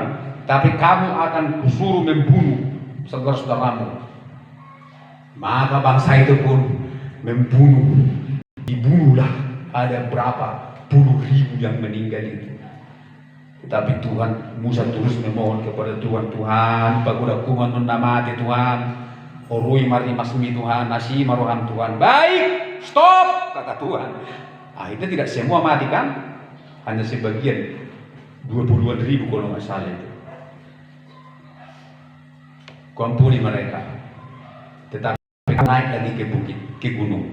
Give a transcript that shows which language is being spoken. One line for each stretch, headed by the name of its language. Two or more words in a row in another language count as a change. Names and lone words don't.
Indonesian: Tapi kamu akan kusuruh membunuh saudara-saudaramu." Maka bangsa itu pun membunuh, dibunuhlah. Ada berapa puluh ribu yang meninggal itu. Tetapi Tuhan, Musa terus memohon kepada Tuhan, "Tuhan, pagoda kuman namati Tuhan, orui mari masmi Tuhan, nasi maruhan Tuhan." "Baik, stop," kata Tuhan. Akhirnya tidak semua mati kan? Hanya sebagian, 20-an ribu kalau nggak salah itu. Kuampuni mereka. Tetapi naik lagi ke bukit, ke gunung.